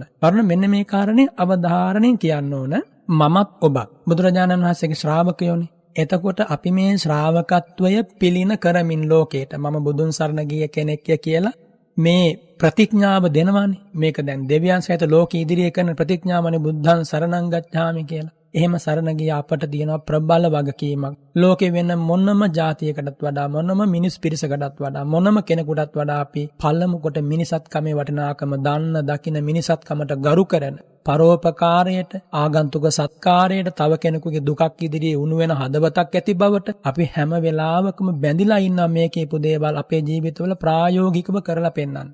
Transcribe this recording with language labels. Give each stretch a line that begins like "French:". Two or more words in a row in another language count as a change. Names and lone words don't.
Sinhala: වරුණ මෙන්න මේ කාරණේ අවධාරණයෙන් කියන්න ඕන. මමත් ඔබත් බුදුරජාණන් වහන්සේගේ ශ්‍රාවකයෝනේ. එතකොට අපි මේ ශ්‍රාවකත්වය පිළින කරමින් ලෝකයට මම බුදුන් සරණ ගිය කෙනෙක්ය කියලා මේ ප්‍රතිඥාව දෙනවානේ. මේක දැන් දෙවියන් සහිත ලෝක ඉදිරියේ කරන ප්‍රතිඥාවනේ
Pali: බුද්ධං සරණං ගච්ඡාමි
Sinhala: කියලා. එහෙම සරණ ගිය අපට තියෙනවා ප්‍රබල වගකීමක්. ලෝකේ වෙන මොනම ජාතියකටත් වඩා මොනම මිනිස් පිරිසකටත් වඩා මොනම කෙනෙකුටත් වඩා අපි පළමු කොට මිනිසත්කමේ වටිනාකම දන්න දකින මිනිසත්කමට ගරු කරන පරෝපකාරයට ආගන්තුක සත්කාරයට තව කෙනෙකුගේ දුකක් ඉදිරියේ උණු වෙන හදවතක් ඇති බවට අපි හැම වෙලාවකම බැඳිලා ඉන්නා මේ කියපු දේවල් අපේ ජීවිතවල ප්‍රායෝගිකව කරලා පෙන්වන්න.